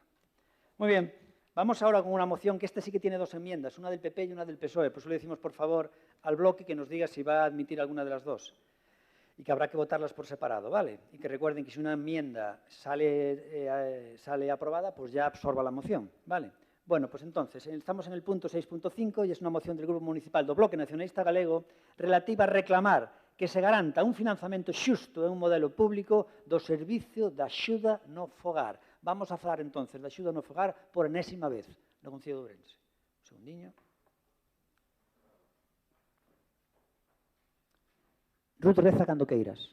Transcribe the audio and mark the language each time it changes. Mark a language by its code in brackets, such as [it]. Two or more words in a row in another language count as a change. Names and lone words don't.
[es] Muy bien, vamos ahora con una moción que esta sí que tiene dos enmiendas, una del PP y una del PSOE. Por eso le decimos, por favor, al bloque que nos diga si va a admitir alguna de las dos. Y que habrá que votarlas por separado, ¿vale? Y que recuerden que si una enmienda sale aprobada, pues ya absorba la moción, ¿vale? Bueno, pues entonces, estamos en el punto 6.5 y es una moción del Grupo Municipal do Bloque Nacionalista Galego relativa a reclamar que [gl] se garanta un financiamento xusto e un modelo público do servicio de axuda no fogar. Vamos a falar entonces de axuda no fogar por enésima vez no Concello de Ourense. Un segundiño. Ruth, reza cando queiras.